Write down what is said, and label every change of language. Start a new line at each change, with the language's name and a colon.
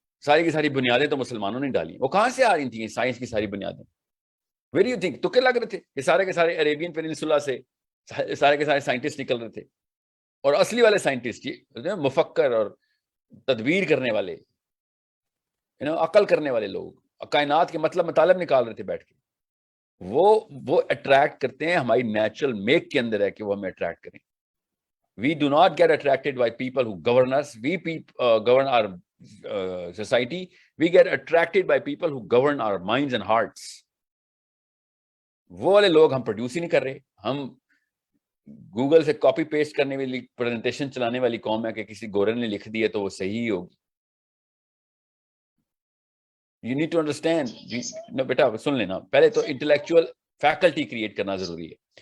Urdu: ساری کی ساری بنیادیں تو مسلمانوں نے ڈالی. وہ کہاں سے آ رہی تھیں سائنس کی ساری بنیادیں؟
English: Where do you think?
Urdu: تو کیا لگ رہے تھے کہ سارے کے سارے عربین پیننسولا سے سارے کے سارے سائنٹسٹ نکل رہے تھے؟ اور اصلی والے سائنٹسٹ مفکر اور تدبیر کرنے والے, عقل کرنے والے لوگ, کائنات کے مطلب مطالب نکال رہے تھے بیٹھ کے, وہ اٹریکٹ کرتے ہیں, ہماری نیچرل میک کے اندر ہے کہ وہ ہمیں اٹریکٹ کریں.
English: We do not get attracted by people who govern us. We govern our society. We get attracted by people who govern our minds and hearts.
Urdu: وہ والے لوگ ہم پروڈیوس ہی نہیں کر رہے. ہم گوگل سے کاپی پیسٹ کرنے والی پریزنٹیشن چلانے والی قوم ہے کہ کسی گورر نے لکھ دی ہے تو وہ صحیح ہی ہوگی.
English: You need to understand.
Urdu: No, بیٹا سن لینا, پہلے تو انٹلیکچوئل فیکلٹی کریٹ کرنا ضروری ہے.